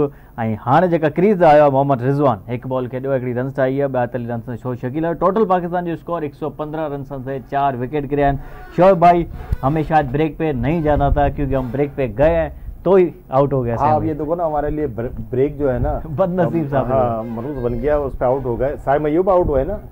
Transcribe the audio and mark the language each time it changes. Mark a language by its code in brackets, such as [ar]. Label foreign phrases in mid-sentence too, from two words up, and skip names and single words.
[sd] ऐं हाणे जेका क्रीज़ आयो आहे मोहम्मद रिज़वान, हिकु बॉल खेॾियो, हिकिड़ी रन्स आई आहे, 42 रन्स शो शकील है। [ur] ٹوٹل پاکستان جو اسکور 115 رن سے 4 وکٹ گرے ہیں. شعیب بھائی، ہمیں شاید بریک پہ نہیں جانا تھا کیونکہ ہم بریک پہ گئے ہیں تو ہی آؤٹ ہو گیا. ہاں، اب یہ دیکھو نا، ہمارے لیے بریک جو ہے نا بدنصیب صاحب, ہاں، مروج بن گیا، اس پر آؤٹ ہو گئے. صائم ایوب آؤٹ ہوئے نا.